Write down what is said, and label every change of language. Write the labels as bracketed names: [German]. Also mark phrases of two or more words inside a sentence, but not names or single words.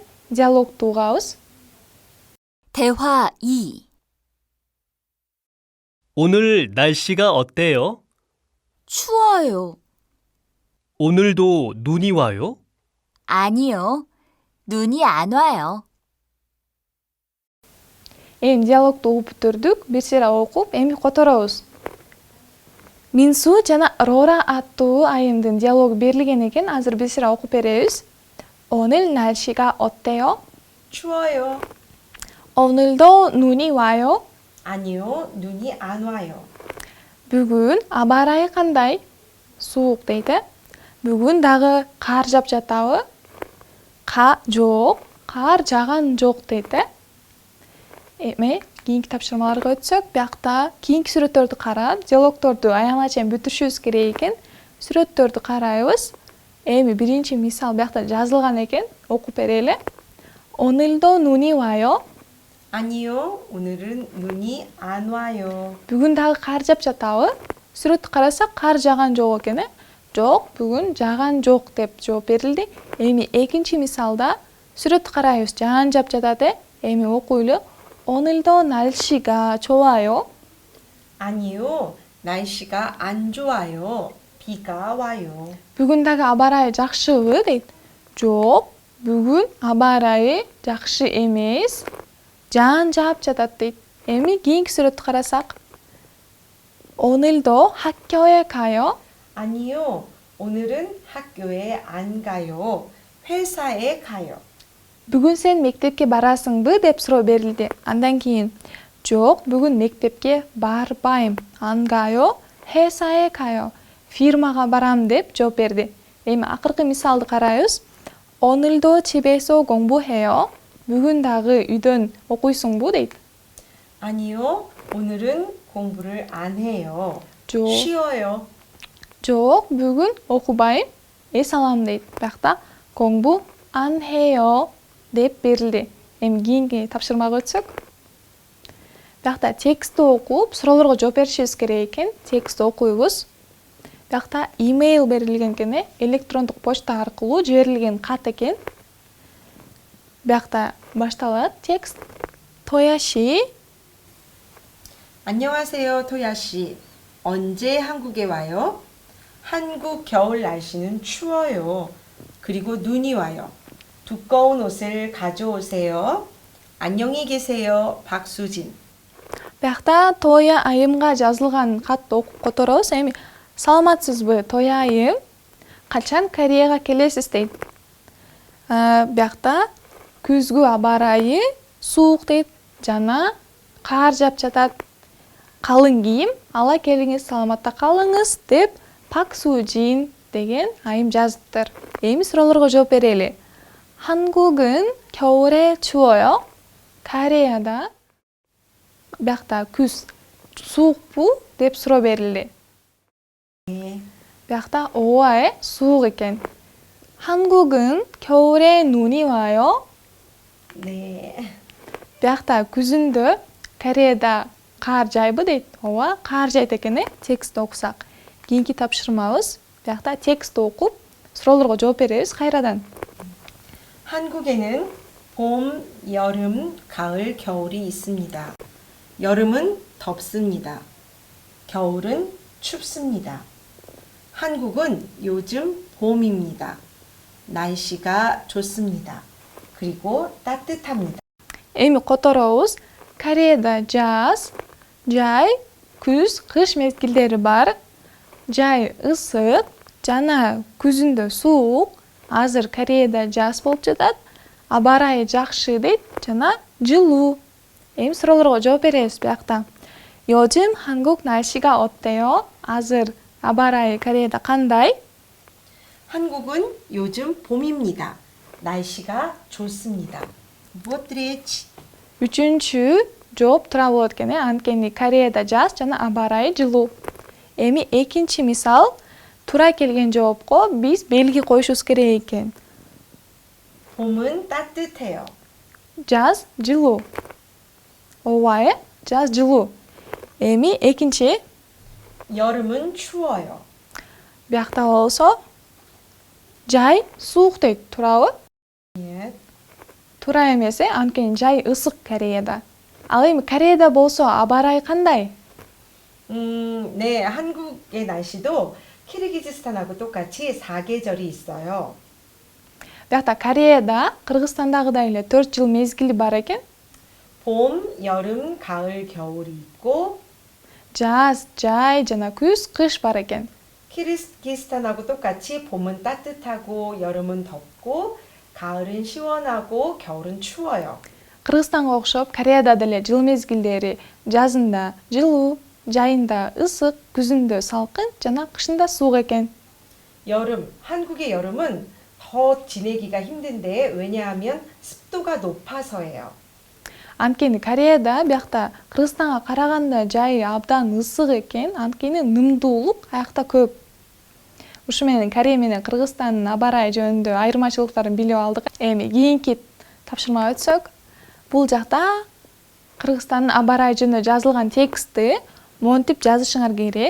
[Kyrgyz] диалогду угабыз. [Korean] 대화 2. 오늘 날씨가 어때요? 추워요. 오늘도 눈이 와요? 아니요. 눈이 안 와요. [Kyrgyz] эми диалогду угуп бүтүрдүк. бир сыйра окуп, эми которобуз. Минсу жана Рора аттуу айымдын диалогу берилген экен. азыр бир сыйра окуп беребиз. [Korean] 오늘 날씨가 어때요? 추워요. 오늘도 눈이 와요? 아니요, 눈이 안 와요. [Kyrgyz] бүгүн аба ырайы кандай? суук дейт. бүгүн дагы кар жаап жатабы? жок, кар жааган жок дейт. эми кийинки тапшырмаларга өтсөк, биякта кийинки сүрөттөрдү карап, диалогдорду аягына чейин бүтүрүшүбүз керек экен. сүрөттөрдү карайбыз. эми биринчи мисал биякта жазылган экен. окуп берели. [Korean] 오늘도 눈이 와요? 아니요, 오늘은 눈이 안 와요. [Kyrgyz] бүгүн дагы кар жаап жатабы? сүрөттү карасак, кар жааган жок экен. жок, бүгүн жааган жок деп жооп берилди. эми экинчи мисалда сүрөттү карайбыз. жаан жаап жатат. эми окуйлу. [Korean] 오늘도 날씨가 좋아요? 아니요, 날씨가 안 좋아요. 비가 와요. [Kyrgyz] бүгүн дагы аба ырайы жакшыбы дейт. жок, бүгүн аба ырайы жакшы эмес. жаан жаап жатат дейт. эми кийинки сүрөттү карасак, [Korean] 오늘도 학교에 가요? 아니요, 오늘은 학교에 안 가요. 회사에 가요. [Kyrgyz] бүгүн сен мектепке барасыңбы деп суроо берилди. андан кийин жок, бүгүн мектепке барбайм. [Korean] 안 가요? 회사에 가요. [Kyrgyz] фирмага барам деп жооп берди. эми акыркы мисалды карайбыз. [Korean] 오늘도 집에서 공부해요? [Kyrgyz] бүгүн дагы үйдөн окуйсуңбу дейт. [Korean] 아니요, 오늘은 공부를 안 해요. [Kyrgyz] жок, [Korean] 쉬어요. [Kyrgyz] жок, бүгүн окубайм. эс алам дейт. биякта [Korean] 공부 안 해요 [Kyrgyz] деп берилди. эми кийинки тапшырмага өтсөк. биякта текстти окуп, суроолорго жооп беришибиз керек экен. текстти окуйбуз. биякта имейл берилген экен, электрондук почта аркылуу жиберилген кат экен. биякта башталат текст. [Korean] 토야 씨, 안녕하세요, 토야 씨. 언제 한국에 와요? 한국 겨울 날씨는 추워요. 그리고 눈이 와요. 두꺼운 옷을 가져오세요. 안녕히 계세요, 박수진. [Kyrgyz] биякта Тоя айымга жазылган катты окуп которобуз. эми саламатсызбы, Тоя айым? Качан Кореяга келесиз дейт. биякта күзгү аба ырайы суук дейт жана кар жаап жатат. калың кийим ала келиңиз, саламатта калыңыз деп Пак Сужин деген айым жазыптыр. эми суроолорго жооп берели. [Korean] 한국은 겨울에 추워요? [Kyrgyz] Кореяда биякта күз суукпу деп суроо берилди. биякта ооба суук экен. [Korean] 한국은 겨울에 눈이 와요? 네. [Kyrgyz] биякта күзүндө Кореяда кар жайбы дейт. ооба, кар жайт экен. текстти окусак. кийинки тапшырмабыз. биякта текстти окуп, суроолорго жооп беребиз кайрадан. [Korean] 한국에는 봄, 여름, 가을, 겨울이 있습니다. 여름은 덥습니다. 겨울은 춥습니다. 한국은 요즘 봄입니다. 날씨가 좋습니다. 그리고 따뜻합니다. [Kyrgyz] эми которобуз Кореяда жаз, жай, күз, кыш мезгилдери бар. Жай ысык жана күзүндө суук. Азыр Кореяда жаз болуп жатат. Аба ырайы жакшы дейт жана жылуу. Эми суроолорго жооп беребиз биякта. [Korean] 요즘 한국 날씨가 어때요? [Kyrgyz] азыр аба ырайы Кореяда кандай? [Korean] 한국은 요즘 봄입니다. 날씨가 좋습니다. 무엇들이 [Kyrgyz] Үчүнчү жооп туура болот экен. Анткени Кореяда жаз жана аба ырайы жылуу. Эми экинчи мисал туура келген жоопко биз белги коюшубуз керек экен. [Korean] 봄은 따뜻해요. [Kyrgyz] Жаз жылуу. ооба жаз жылуу. Эми экинчи [Korean] 여름은 추워요. [Kyrgyz] биякта болсо жай суук дейт, туурабы? [Korean] 예. [Kyrgyz] Туура эмес, анткени жай ысык Кореяда. Ал эми Кореяда болсо аба ырайы кандай? [Korean] 네, 한국의 날씨도 키르기즈스탄하고 똑같이 사계절이 있어요. [Kyrgyz] биякта Кореяда Кыргызстандагыдай эле 4 жыл мезгили бар экен. [Korean] 봄, 여름, 가을, 겨울이 있고 [Kyrgyz] Жаз, жай жана күз, кыш бар экен. [Korean] 키르기스탄하고 똑같이 봄은 따뜻하고 여름은 덥고 가을은 시원하고 겨울은 추워요. [Kyrgyz] Кыргызстанга окшоп Кореяда деле жыл мезгилдери жазында жылуу, жайында ысык, күзүндө салкын жана кышында суук экен. [Korean] 여름, 한국의 여름은 더 지내기가 힘든데 왜냐하면 습도가 높아서예요. [Kyrgyz] Анткени Кореяда биякта Кыргызстанга караганда жайы абдан ысык экен, анткени нымдуулук аякта көп. Ушу менен Корея менен Кыргызстандын аба ырайы жөнүндө айырмачылыктарын билип алдык. Эми кийинки тапшырмага өтсөк, бул жакта Кыргызстандын аба ырайы жөнүндө жазылган текстти монтип жазышыңар керек.